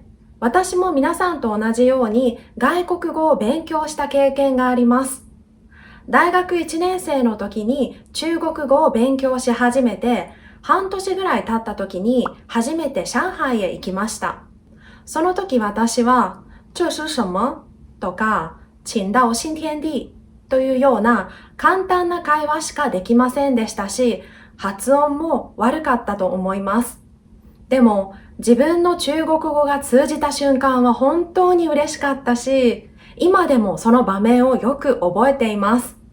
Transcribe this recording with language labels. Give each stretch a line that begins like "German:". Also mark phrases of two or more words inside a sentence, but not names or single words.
Japanese: 私も皆さんと同じように外国語を勉強した経験があります。大学1年生の時に中国語を勉強し始めて、半年ぐらい経った時に初めて上海へ行きました。その時私は、
Chinese: 这是什么？
Japanese: とか、
Chinese: 请到新天地
Japanese: というような簡単な会話しかできませんでしたし、発音も悪かったと思います。でも、自分の中国語が通じた瞬間は本当に嬉しかったし、今でもその場面をよく覚えています。